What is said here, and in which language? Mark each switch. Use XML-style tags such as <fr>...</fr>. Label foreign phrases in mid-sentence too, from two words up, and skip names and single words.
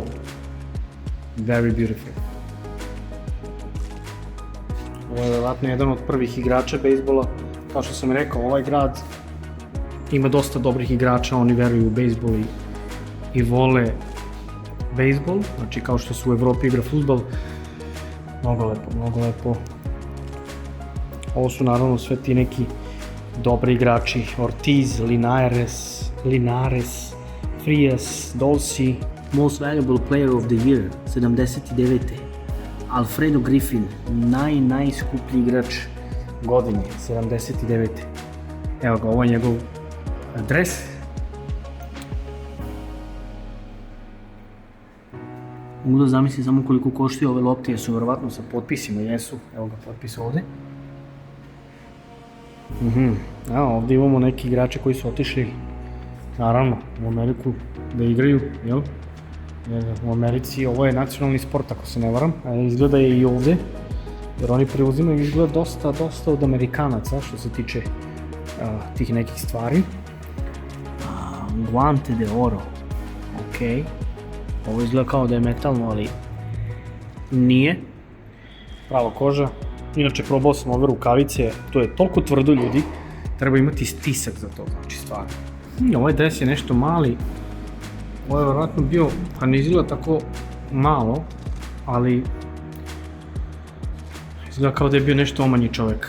<en>Very beautiful.</en> <sr>Ovo je vjerojatno jedan od prvih igrača bejsbola. Kao što sam rekao, ovaj grad ima dosta dobrih igrača, oni veruju u bejsbol i vole bejsbol, znači kao što se u Evropi igra fudbal. Mnogo lepo, mnogo lepo. Ovo su naravno sve ti neki dobri igrači, Ortiz, Linares, Frias, Dolci.</sr> <en>Most valuable player of the year, 79. Alfredo Griffin,</en> <sr>najskuplji igrač godine, 79. Evo ga, ovo je njegov dres. Mogu da zamislim samo koliko koštaju ove lopte, jesu verovatno sa potpisima, jesu. Evo ga, potpis ovde. Evo, ovde imamo neki igrače koji su otišli, naravno, u Ameriku da igraju, jel? U Americi ovo je nacionalni sport, ako se ne varam, a izgleda je i ovde, jer oni preuzimaju izgleda dosta od Amerikanaca što se tiče tih nekih stvari.</sr> <es>Guante de oro,</es> <sr>ok, ovo izgleda kao da je metalno, ali nije, prava koža. Inače probao sam ove rukavice, to je toliko tvrdo ljudi, treba imati stisak za to, znači stvarno. Ovaj dres je nešto mali. Ovo je vjerojatno bio, pa ne izgleda tako malo, ali izgleda kao da je bio nešto omanji čovjek.</sr>